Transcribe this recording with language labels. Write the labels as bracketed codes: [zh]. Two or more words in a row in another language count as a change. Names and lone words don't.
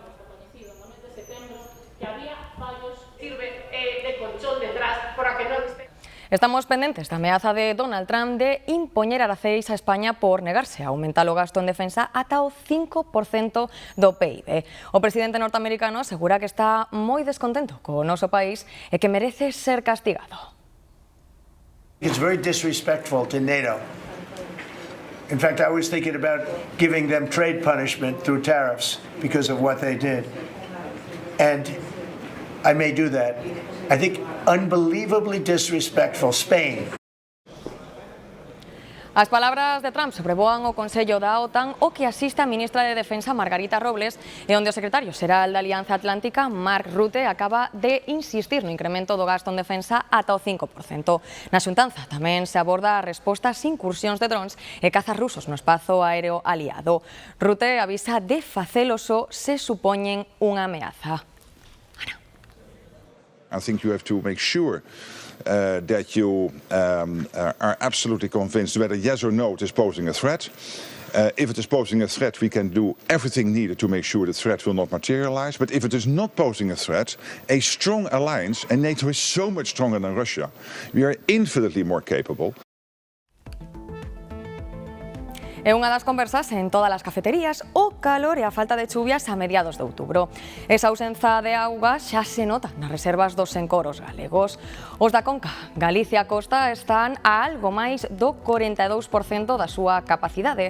[gl] Estamos pendentes da ameaza de Donald Trump de impoñer araceis a España por negarse a aumentar o gasto en defensa ata o 5% do PIB. O presidente norteamericano asegura que está moi descontento co noso país e que merece ser castigado. [en] It's very disrespectful to NATO. In fact, I was thinking about giving them trade punishment through tariffs because of what they did. And I may do that. I think unbelievably disrespectful. Spain. [gl] As palabras de Trump sobrevoan o Consello da OTAN, o que asiste a ministra de Defensa Margarita Robles, e onde o secretario xeral da Alianza Atlántica, Mark Rutte, acaba de insistir no incremento do gasto en defensa ata o 5%. Na xuntanza tamén se aborda a resposta ás incursións de drons e cazas rusos no espazo aéreo aliado. Rutte avisa de facelo só se supoñen unha ameaza. [en] I think you have to make sure that you are absolutely convinced whether yes or no it is posing a threat. If it is posing a threat, we can do everything needed to make sure the threat will not materialize. But if it is not posing a threat, a strong alliance, and NATO is so much stronger than Russia, we are infinitely more capable. [gl] É unha das conversas en todas as cafeterías o calor e a falta de chuvias a mediados de outubro. Esa ausencia de auga xa se nota nas reservas dos encoros galegos. Os da Conca, Galicia e Costa están a algo máis do 42% da súa capacidade.